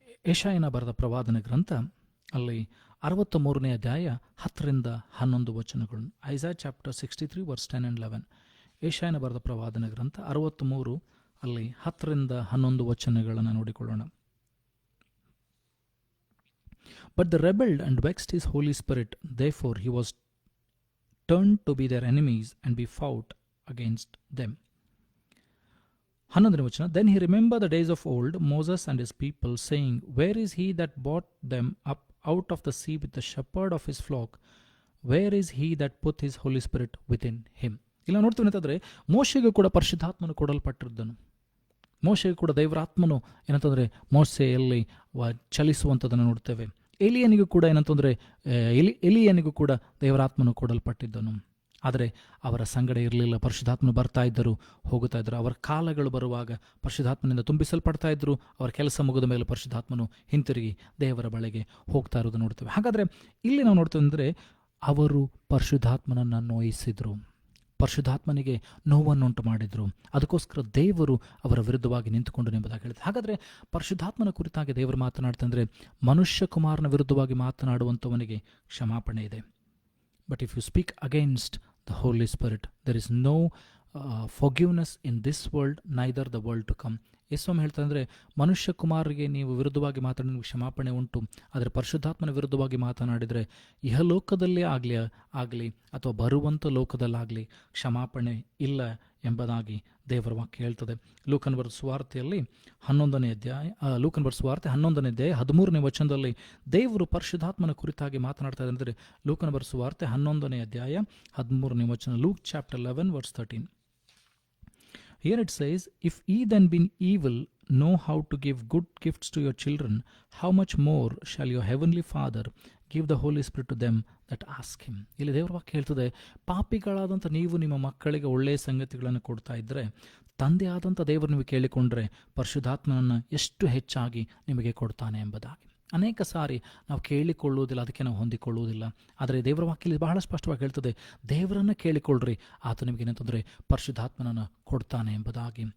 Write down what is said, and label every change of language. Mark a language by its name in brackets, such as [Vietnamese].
[Kannada] ಯೆಶಾಯನ ಬರೆದ ಪ್ರವಾದನ ಗ್ರಂಥ ಅಲ್ಲಿ 63ನೇ ಅಧ್ಯಾಯ 10-11 ವಚನಗಳು. [English] Isaiah chapter 63 verse 10 and 11. [Kannada] ಯೆಶಾಯನ ಬರೆದ ಪ್ರವಾದನ ಗ್ರಂಥ 63 ಅಲ್ಲಿ 10-11 ವಚನಗಳನ್ನು ನೋಡಿಕೊಳ್ಳೋಣ. [English] But they rebelled and vexed his Holy Spirit, therefore he was turned to be their enemies and be fought against them. [Kannada] 11ನೇ ವಚನ, [English] Then he remembered the days of old, Moses and his people, saying, Where is he that brought them up out of the sea with the shepherd of his flock? Where is he that put his Holy Spirit within him? [Kannada] ಇಲ್ಲ ನೋಡ್ತೀವಿ ಅಂತಂದರೆ ಮೋಶೆಗೂ ಕೂಡ ಪರಿಶುದ್ಧಾತ್ಮನು ಕೊಡಲ್ಪಟ್ಟಿದ್ದನು. ಮೋಶೆಗೂ ಕೂಡ ದೇವರಾತ್ಮನು ಏನಂತಂದರೆ ಮೋಶೆಯಲ್ಲಿ ಚಲಿಸುವಂಥದ್ದನ್ನು ನೋಡ್ತೇವೆ. ಎಲಿಯನಿಗೂ ಕೂಡ ಏನಂತಂದರೆ ಎಲಿಯನಿಗೂ ಕೂಡ ದೇವರಾತ್ಮನು ಕೊಡಲ್ಪಟ್ಟಿದ್ದನು. ಆದರೆ ಅವರ ಸಂಗಡ ಇರಲಿಲ್ಲ. ಪರಿಶುದ್ಧಾತ್ಮನು ಬರ್ತಾ ಇದ್ದರು, ಹೋಗುತ್ತಾ ಇದ್ದರು. ಅವರ ಕಾಲಗಳು ಬರುವಾಗ ಪರಿಶುದ್ಧಾತ್ಮನಿಂದ ತುಂಬಿಸಲ್ಪಡ್ತಾ ಇದ್ದರು. ಅವರ ಕೆಲಸ ಮುಗಿದ ಮೇಲೆ ಪರಿಶುದ್ಧಾತ್ಮನು ಹಿಂತಿರುಗಿ ದೇವರ ಬಳಿಗೆ ಹೋಗ್ತಾ ಇರೋದು ನೋಡ್ತೇವೆ. ಹಾಗಾದರೆ ಇಲ್ಲಿ ನಾವು ನೋಡ್ತೇವೆ ಅಂದರೆ ಅವರು ಪರಿಶುದ್ಧಾತ್ಮನನ್ನು ನೋಯಿಸಿದರು, ಪರಿಶುದ್ಧಾತ್ಮನಿಗೆ ನೋವನ್ನುಂಟು ಮಾಡಿದರು. ಅದಕ್ಕೋಸ್ಕರ ದೇವರು ಅವರ ವಿರುದ್ಧವಾಗಿ ನಿಂತುಕೊಂಡು ಎಂಬುದಾಗಿ ಹೇಳಿದೆ. ಹಾಗಾದರೆ ಪರಿಶುದ್ಧಾತ್ಮನ ಕುರಿತಾಗಿ ದೇವರು ಮಾತನಾಡ್ತಂದರೆ ಮನುಷ್ಯ ಕುಮಾರನ ವಿರುದ್ಧವಾಗಿ ಮಾತನಾಡುವಂಥವನಿಗೆ ಕ್ಷಮಾಪಣೆ ಇದೆ. [English] But if you speak against the Holy Spirit, there is no forgiveness in this world, neither the world to come. [Kannada] ಯೇಸು ಹೇಳ್ತಂದರೆ ಮನುಷ್ಯ ಕುಮಾರರಿಗೆ ನೀವು ವಿರುದ್ಧವಾಗಿ ಮಾತನಾಡಿದ ಕ್ಷಮಾಪಣೆ ಉಂಟು, ಆದರೆ ಪರಿಶುದ್ಧಾತ್ಮನ ವಿರುದ್ಧವಾಗಿ ಮಾತನಾಡಿದರೆ ಇಹಲೋಕದಲ್ಲೇ ಆಗಲಿ ಅಥವಾ ಬರುವಂಥ ಲೋಕದಲ್ಲಾಗಲಿ ಕ್ಷಮಾಪಣೆ ಇಲ್ಲ ಎಂಬುದಾಗಿ ದೇವರ ವಾಕ್ಯ ಹೇಳ್ತದೆ. ಲೂಕನ ಬರೆದ ಸುವಾರ್ತೆಯಲ್ಲಿ 11ನೇ ಅಧ್ಯಾಯ 13ನೇ ವಚನದಲ್ಲಿ ದೇವರು ಪರಿಶುದ್ಧಾತ್ಮನ ಕುರಿತಾಗಿ ಮಾತನಾಡ್ತಾ ಇದೆ. ಅಂದರೆ ಲೂಕನ ಬರೆದ ಸುವಾರ್ತೆ 11ನೇ ಅಧ್ಯಾಯ 13ನೇ ವಚನ, [English] Luke chapter 11 verse 13. Here it says, If ye then being evil know how to give good gifts to your children, how much more shall your heavenly Father give the Holy Spirit to them that ask him. [Kannada] ಇಲ್ಲಿ ದೇವರ ವಾಕ್ಯ ಹೇಳ್ತದೆ, ಪಾಪಿಗಳಾದಂಥ ನೀವು ನಿಮ್ಮ ಮಕ್ಕಳಿಗೆ ಒಳ್ಳೆಯ ಸಂಗತಿಗಳನ್ನು ಕೊಡ್ತಾ ಇದ್ದರೆ ತಂದೆ ಆದಂಥ ದೇವರು ನೀವು ಕೇಳಿಕೊಂಡ್ರೆ ಪರಿಶುದ್ಧಾತ್ಮನನ್ನು ಎಷ್ಟು ಹೆಚ್ಚಾಗಿ ನಿಮಗೆ ಕೊಡ್ತಾನೆ ಎಂಬುದಾಗಿ. ಅನೇಕ ಸಾರಿ ನಾವು ಕೇಳಿಕೊಳ್ಳುವುದಿಲ್ಲ, ಅದಕ್ಕೆ ನಾವು ಹೊಂದಿಕೊಳ್ಳುವುದಿಲ್ಲ. ಆದರೆ ದೇವರ ವಾಕ್ಯದಲ್ಲಿ ಬಹಳ ಸ್ಪಷ್ಟವಾಗಿ ಹೇಳ್ತದೆ, ದೇವರನ್ನು ಕೇಳಿಕೊಳ್ಳ್ರಿ, ಆತ ನಿಮಗೆ ಏನಂತಂದರೆ ಪರಿಶುದ್ಧಾತ್ಮನನ್ನು ಕೊಡ್ತಾನೆ ಎಂಬುದಾಗಿ.